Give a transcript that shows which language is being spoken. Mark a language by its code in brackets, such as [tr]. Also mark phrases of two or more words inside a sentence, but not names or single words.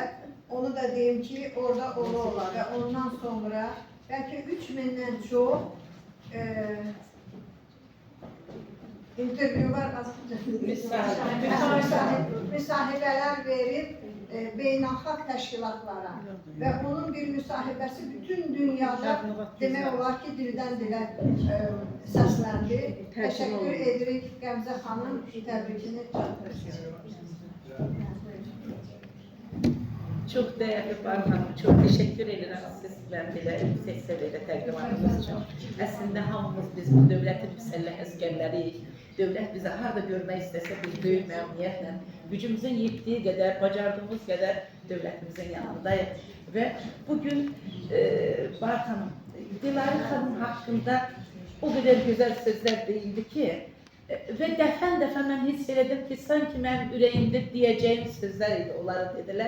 [az] Onu da deyim ki, orada ola və ondan sonra bəlkə 3000-dən çox intervyular, müsahibələr verib beynəlxalq təşkilatlara və onun bir müsahibəsi bütün dünyada demək olar ki, dildən dilə səsləndi. Təşəkkür edirik Qəmzə xanım, təbrikini çatdırırsınız. [tr] Çok değerli Barhan, çok teşekkür ederim sizler [az] belə yüksek səviyyədə təqdimatınız üçün. Əslində hamımız biz bu dövlətin müsəlləh əskərləriyik. Dövlət bizi harada görmək istəsə biz böyük məmnuniyyətlə, gücümüzün yetdiyi qədər, bacardığımız qədər dövlətimizin yanındayıq. Və bugün Barhan, Dilara xanım haqqında o qədər gözəl sözlər deyildi ki, və dəfən mən hiss elədim ki, sanki mənim ürəyimdə deyəcəyim sözlər idi, onları dedilər.